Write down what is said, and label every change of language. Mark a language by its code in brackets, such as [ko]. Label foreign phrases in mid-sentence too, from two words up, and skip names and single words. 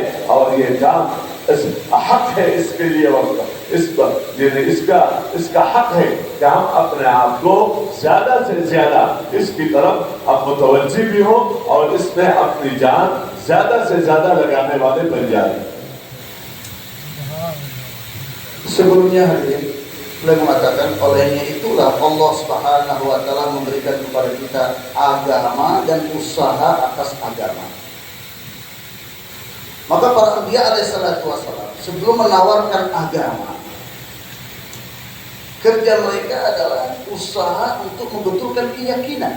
[ur] اور یہ کام حق ہے اس کے لیے، وقت اس کا حق ہے کہ ہم اپنے آپ کو زیادہ سے زیادہ اس کی طرف اب متوجہ بھی ہو اور اس میں اپنی جان زیادہ سے زیادہ لگانے والے بن جائے. [id] Sebelumnya hadirin, beliau mengatakan olehnya itulah Allah [ar] سبحانه وتعالى [id] memberikan kepada kita agama dan usaha atas agama. Maka para Anbiya [ar] عليهم الصلاة والسلام [id] sebelum menawarkan agama, kerja mereka adalah usaha untuk membetulkan keyakinan.